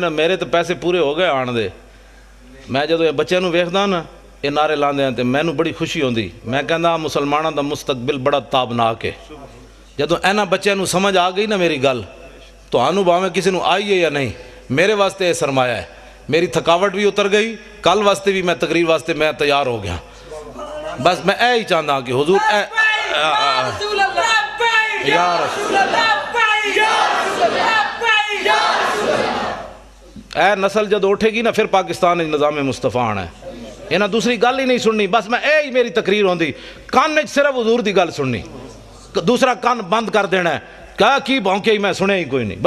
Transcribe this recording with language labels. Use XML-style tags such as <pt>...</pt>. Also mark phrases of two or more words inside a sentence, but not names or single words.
<pa>نے میرے تو پیسے پورے ہو گئے آن دے، میں جدو یہ بچے نو ویکھدا نا یہ نعرے لاندے ہیں تے مینوں بڑی خوشی ہوندی، میں کہندا مسلماناں دا مستقبل بڑا تابناک ہے۔ جدو اینا بچے نو سمجھ آ گئی نا میری گل تو آنو باویں کسی نو آئی ہے یا نہیں، میرے واسطے یہ سرمایہ ہے، میری تھکاوٹ بھی اتر گئی، کل واسطے بھی میں تقریر واسطے میں تیار ہو گیا۔ بس میں اے ہی چاہتا کہ حضور اے یا رسول اے نسل جد اٹھے گی نا پھر پاکستان نظام مصطفیٰ آنا ہے، یہ نہ دوسری گل ہی نہیں سننی، بس میں اے ہی میری تقریر ہوندی، کان نے صرف حضور دی گل سننی، دوسرا کان بند کر دینا ہے، کہا کی بھونکے ہی میں سنے ہی کوئی نہیں۔</pa>